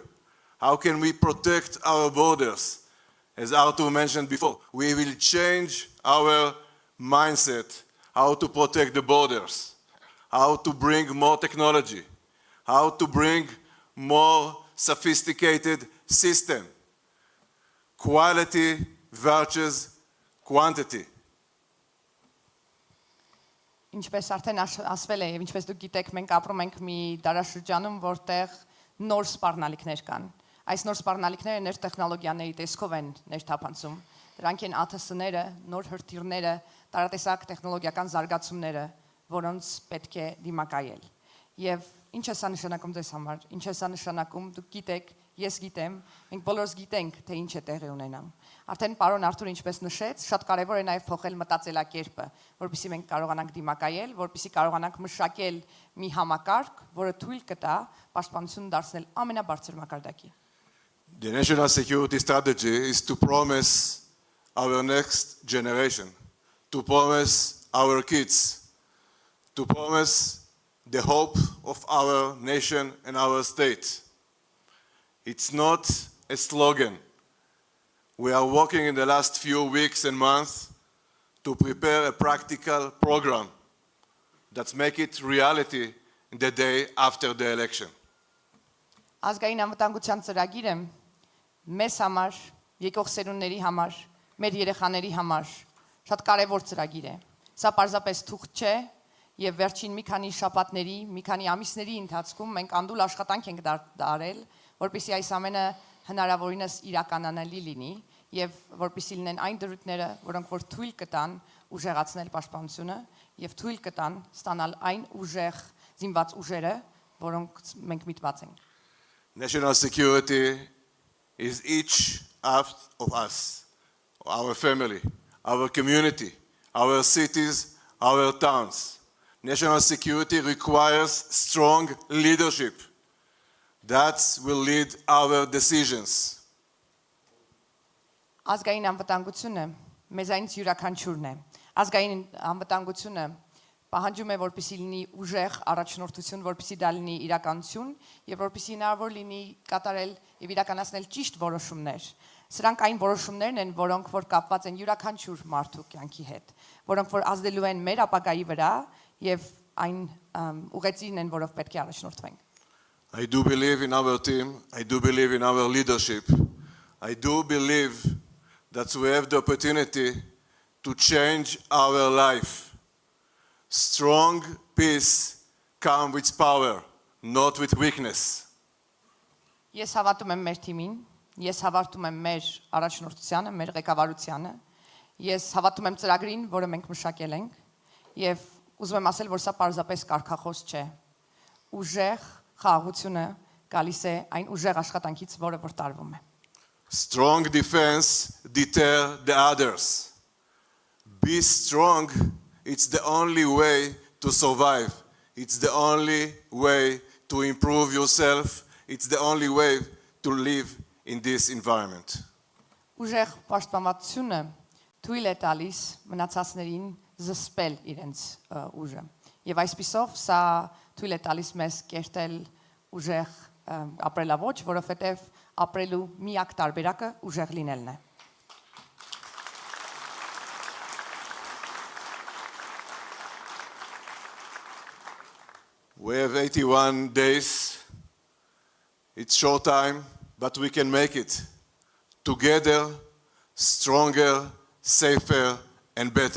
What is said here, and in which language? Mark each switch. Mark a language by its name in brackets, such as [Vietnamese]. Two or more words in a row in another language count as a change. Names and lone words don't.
[English] How can we protect our borders? As Artur mentioned before, we will change our mindset, how to protect the borders, how to bring more technology, how to bring more sophisticated system. Quality versus quantity. [Armenian] Ինչպես արդեն ասվել է եւ ինչպես դուք գիտեք, մենք ապրում ենք մի դարաշրջանում, որտեղ նոր սպառնալիքներ կան։ Այս նոր սպառնալիքները նոր տեխնոլոգիաների տեսքով են ներթափանցում։ Դրանք են ATS-ները, նոր հրթիռները, տարատեսակ տեխնոլոգիական զարգացումները, որոնց պետք է դիմակայել։ Եվ ինչ է սա նշանակում ձեզ համար։ Ինչ է սա նշանակում, դուք գիտեք, ես գիտեմ, մենք բոլորս գիտենք, թե ինչ է տեղի ունենամ։ Արդեն պարոն Արթուրը ինչպես նշեց, շատ կարևոր է նաև փոխել մտածելակերպը, որպեսզի մենք կարողանանք դիմակայել, որպեսզի կարողանանք մշակել մի համակարգ, որը թույլ կտա պաշտպանությունը դարձնել ամենաբարձր մակարդակի։ [English] The national security strategy is to promise our next generation, to promise our kids, to promise the hope of our nation and our state. It's not a slogan. We are working in the last few weeks and months to prepare a practical program that's make it reality in the day after the election. [Armenian] Ազգային անվտանգության ծրագիրը մեզ համար, եկող սերունդների համար, մեր երեխաների համար շատ կարևոր ծրագիր է։ Սա պարզապես թուղթ չէ եւ վերջին մի քանի շաբաթների, մի քանի ամիսների ընթացքում մենք անդուլ աշխատանք ենք դարել, որպեսզի այս ամենը հնարավորինս իրականանալի լինի եւ որպեսզի լինեն այն դրույթները, որոնք որ թույլ կտան ուժեղացնել պաշտպանությունը եւ թույլ կտան ստանալ այն ուժեղ զինված ուժերը, որոնք մենք միտված ենք։ [English] National security is each of us, our family, our community, our cities, our towns. National security requires strong leadership. That will lead our decisions. [Armenian] Ազգային անվտանգությունը մեզանից յուրաքանչյուրն է։ Ազգային անվտանգությունը պահանջում է, որպեսզի լինի ուժեղ առաջնորդություն, որպեսզի դա լինի իրականություն եւ որպեսզի հնարավոր լինի կատարել եւ իրականացնել ճիշտ որոշումներ։ Սրանք այն որոշումներն են, որոնք որ կապված են յուրաքանչյուր մարդու կյանքի հետ, որոնք որ ազդելու են մեր ապագայի վրա եւ այն ուղեցին են, որով պետք է առաջնորդվենք։ [English] I do believe in our team. I do believe in our leadership. I do believe that we have the opportunity to change our life. Strong peace comes with power, not with weakness. [Armenian] Ես հավատում եմ մեր թիմին, ես հավատում եմ մեր առաջնորդությանը, մեր ղեկավարությանը, ես հավատում եմ ծրագրին, որը մենք մշակել ենք, եւ ուզում եմ ասել, որ սա պարզապես կարգախոս չէ։ Ուժեղ խաղաղությունը գալիս է այն ուժեղ աշխատանքից, որը որ տարվում է։ [English] Strong defense deter the others. Be strong. It's the only way to survive. It's the only way to improve yourself. It's the only way to live in this environment. [Armenian] Ուժեղ պաշտպանվածությունը թույլ է տալիս մնացածներին զսպել իրենց ուժը։ Եվ այսպիսով սա թույլ է տալիս մեզ կերտել ուժեղ ապրելավոճ, որովհետև ապրելու միակ տարբերակը ուժեղ լինելն է։ [English] We have 81 days. It's short time, but we can make it. Together, stronger, safer, and better.